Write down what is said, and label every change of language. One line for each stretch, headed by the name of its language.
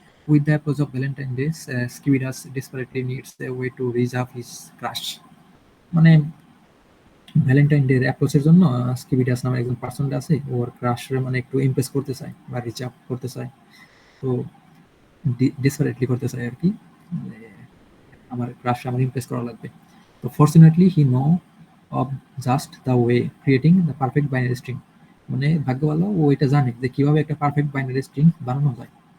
English: With the approach of Valentine Day Skibidus desperately needs a way to reach up his crush.
Bangla: মানে Valentine day অ্যাপ্রোচের জন্য স্কিবিডাস নামের একজন পার্সনটা আছে, ওর ক্রাশরে মানে একটু ইমপ্রেস করতে চায় বা রিচ আপ করতে চায়। তো ডেসপারেটলি করতে চায় আর কি, মানে আমার ক্রাশ আমার ইমপ্রেস করা লাগবে।
English: তো fortunately he know of just the way creating the perfect binary string.
Bangla: মানে ভাগ্য ভালো ও এটা জানে যে কিভাবে একটা পারফেক্ট বাইনারি স্ট্রিং বানানো যায়।